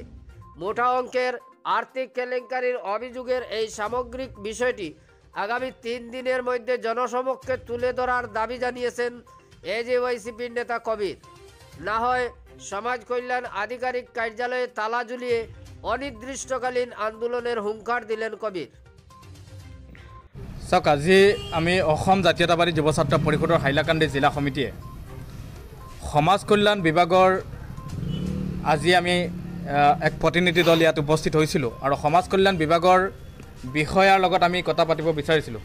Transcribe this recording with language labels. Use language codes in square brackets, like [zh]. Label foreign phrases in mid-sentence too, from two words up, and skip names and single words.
[bn] মোটা অঙ্কের আর্থিক কেলেঙ্কারির অভিযোগের এই সামগ্রিক বিষয়টি আগামী 3 দিনের মধ্যে জনসমক্ষে তুলে ধরার দাবি জানিয়েছেন এজেওয়াইসিপির নেতা কবির। না হয় সমাজ কল্যাণ আধিকারিক কার্যালয়ে তালা ঝুলিয়ে অনির্দিষ্টকালীন আন্দোলনের হুঙ্কার দিলেন কবির। [as] চাওক, আজি আমি অসম জাতীয়তাবাদী যুৱ ছাত্ৰ পৰিষদৰ হাইলাকান্দি জিলা সমিতিয়ে সমাজ কল্যাণ বিভাগৰ আজি আমি এক প্ৰতিনিধি দল ইয়াত উপস্থিত হৈছিলোঁ আৰু সমাজ কল্যাণ বিভাগৰ বিষয়াৰ লগত আমি কথা পাতিব বিচাৰিছিলোঁ।